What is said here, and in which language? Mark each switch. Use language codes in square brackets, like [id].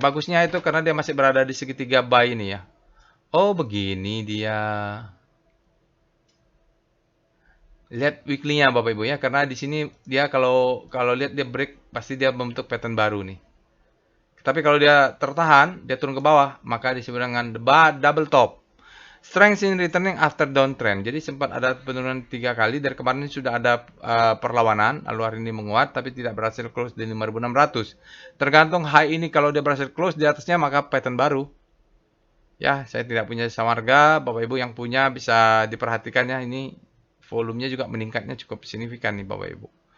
[id] Bagusnya itu karena dia masih berada di segitiga buy ini ya. Oh, begini dia. Lihat weekly-nya Bapak Ibu ya, karena di sini dia kalau lihat dia break pasti dia membentuk pattern baru nih. Tapi kalau dia tertahan, dia turun ke bawah, maka disebut dengan double top. [en] Strength in returning after downtrend. [id] Jadi sempat ada penurunan 3 kali. Dari kemarin sudah ada perlawanan. Lalu hari ini menguat, tapi tidak berhasil close di 5.600. Tergantung high ini kalau dia berhasil close di atasnya, maka pattern baru. Ya, saya tidak punya jasa marga. Bapak Ibu yang punya bisa diperhatikan ya. Ini volumenya juga meningkatnya cukup signifikan nih Bapak Ibu.